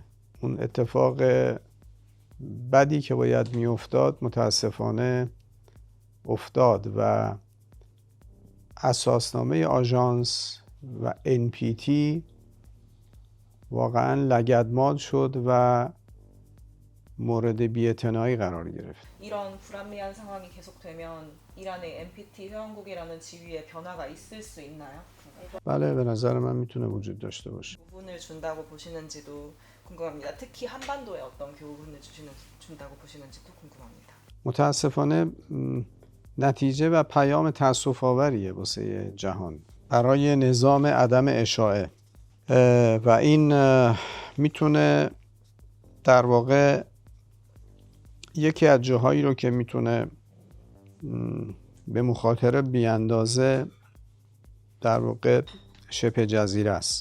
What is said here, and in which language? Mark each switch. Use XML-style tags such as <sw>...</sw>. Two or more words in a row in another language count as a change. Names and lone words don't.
<fa>اون اتفاق بدی که باید میافتاد متاسفانه افتاد و اساسنامه آژانس و NPT واقعا لگدمال شد و مورد بی‌اعتنایی قرار گرفت.</fa> <ko>이런 불합리한 상황이 계속되면 이란의 NPT 회원국이라는 지위에 변화가 있을 수 있나요?</ko> <fa>بله، به نظر من میتونه وجود داشته باشه.</fa> <ko>교훈을 준다고 보시는지도 궁금합니다. 특히 한반도에 어떤 교훈을 준다고 보시는지도 궁금합니다.</ko> <fa>متاسفانه نتیجه و پیام تأسف آوریه واسه جهان برای نظام عدم اشاعه و این میتونه در واقع یکی از جاهایی رو که میتونه به مخاطره بیاندازه در واقع شبه جزیره است.</fa>